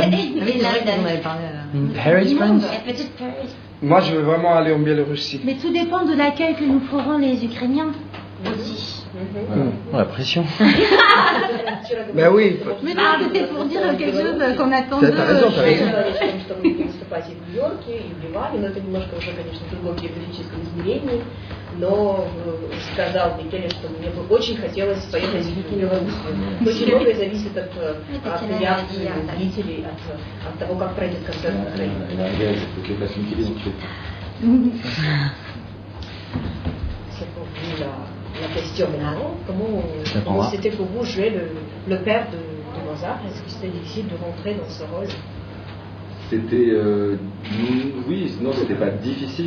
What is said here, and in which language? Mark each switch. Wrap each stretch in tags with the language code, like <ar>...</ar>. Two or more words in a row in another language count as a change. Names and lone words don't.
<fr>Ah oui, c'est vrai qu'on avait parlé. Harry's Friends? Et peut-être Paris. Moi je veux vraiment aller en Biélorussie. Mais tout dépend de l'accueil que nous ferons les Ukrainiens aussi. Oh, la pression. Ben oui. Mais non, c'était pour dire quelque chose qu'on attend T'as raison, t'as raison.</fr> <ru>Что мы будем выступать и в Нью-Йорке, и в Ливане, но это немножко уже, конечно, в другом географическом измерении. Но сказал Микеле, что мне бы очень хотелось поехать в Белоруссию. Очень многое зависит от реакции зрителей, от того, как пройдет концерт в Украине.</ru> <fr>C'est pour vous la question maintenant. Comment c'était pour vous jouer le père de Mozart? Est-ce que c'était difficile de rentrer dans ce rôle? C'était, oui, non, c'était pas difficile.</fr>